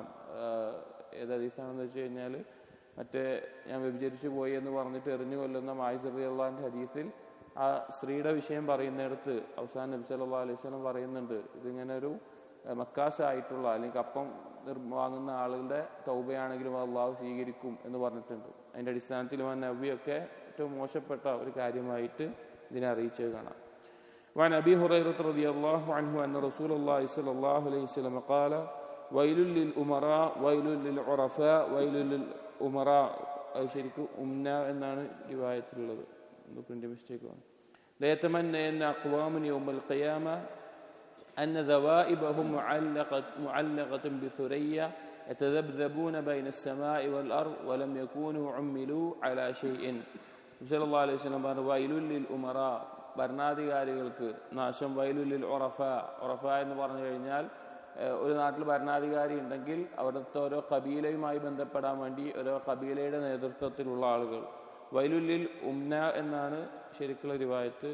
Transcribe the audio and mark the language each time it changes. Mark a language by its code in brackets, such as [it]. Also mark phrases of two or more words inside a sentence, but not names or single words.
[ml] ഏത് ഹദീസാണെന്ന് വെച്ച് കഴിഞ്ഞാൽ, മറ്റേ ഞാൻ വ്യഭിചരിച്ചു പോയി എന്ന് പറഞ്ഞിട്ട് എറിഞ്ഞു കൊല്ലുന്ന മായിസ് റളിയല്ലാഹുവിന്റെ ഹദീസിൽ ആ സ്ത്രീയുടെ വിഷയം പറയുന്നിടത്ത് അവസാനം നബി [ar] صلى الله عليه وسلم [ml] പറയുന്നുണ്ട്, ഇതിങ്ങനെ ഒരു മക്കാസായിട്ടുള്ള അല്ലെങ്കിൽ കപ്പം വാങ്ങുന്ന ആളുകളുടെ തൗബയാണെങ്കിലും അള്ളാഹു സ്വീകരിക്കും എന്ന് പറഞ്ഞിട്ടുണ്ട്. അതിൻ്റെ അടിസ്ഥാനത്തിൽ നബിയൊക്കെ ഏറ്റവും മോശപ്പെട്ട ഒരു കാര്യമായിട്ട് ഇതിനെ അറിയിച്ചത് കാണാം. [ar] وعن أبي هريرة رضي الله عنه أن رسول الله صلى الله عليه وسلم قال ويل للأمراء ويل للعرفاء ويل للأمراء. [ml] അത് ശരിക്കും ഉംന എന്നാണ് റിവായത്തിലുള്ളത്, പ്രിന്റ് മിസ്റ്റേക്കാണ്. [ar] لا يتمنين أقوام يوم القيامة أن ذوائبهم معلقة بثريا يتذبذبون بين السماء والأرض ولم يكونوا عملوا على شيء. صلى الله عليه وسلم പറഞ്ഞു, ويل للأمراء, [ml] ഭരണാധികാരികൾക്ക് നാശം. [ar] ويل للعرفاء, [ml] ഉറഫ എന്ന് പറഞ്ഞു കഴിഞ്ഞാൽ ഒരു നാട്ടിൽ ഭരണാധികാരി ഉണ്ടെങ്കിൽ അവിടുത്തെ ഓരോ കബീലയുമായി ബന്ധപ്പെടാൻ വേണ്ടി ഓരോ കബീലയുടെ നേതൃത്വത്തിലുള്ള ആളുകൾ. [ar] ويل للأمناء [ml] എന്നാണ് ശരിക്കുള്ള റിവായത്ത്.